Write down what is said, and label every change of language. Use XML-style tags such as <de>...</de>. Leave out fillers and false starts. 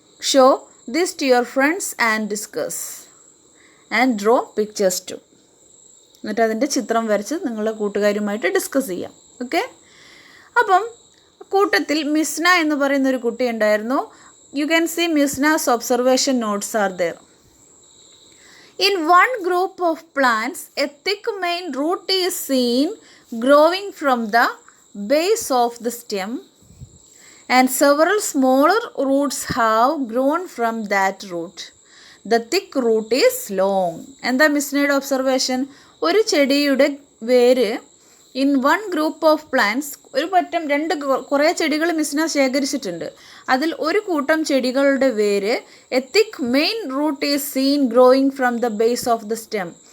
<en>Show this to your friends and discuss and draw pictures too.</en> <ml>എന്നിട്ട് അതിൻ്റെ ചിത്രം വരച്ച് നിങ്ങളുടെ കൂട്ടുകാരുമായിട്ട് ഡിസ്കസ് ചെയ്യാം. ഓക്കെ. അപ്പം കൂട്ടത്തിൽ മിസ്ന എന്ന് പറയുന്നൊരു കുട്ടി ഉണ്ടായിരുന്നു.</ml> <en>You can see Misna's observation notes are there. In one group of plants, a thick main root is seen growing from the base of the stem, and several smaller roots have grown from that root. The thick root is long.</en> <ml>എന്താ മിസ്നയുടെ observation? ഒരു ചെടിയുടെ വേര്</ml> <en>in one group of plants,</en> <ml>കുറേ ചെടികൾ മിസ്ന ശേഖരിച്ചിട്ടുണ്ട്. അതിൽ ഒരു കൂട്ടം ചെടികളുടെ വേര്</ml> <en>A thick main root is seen growing from the base of the stem.</en>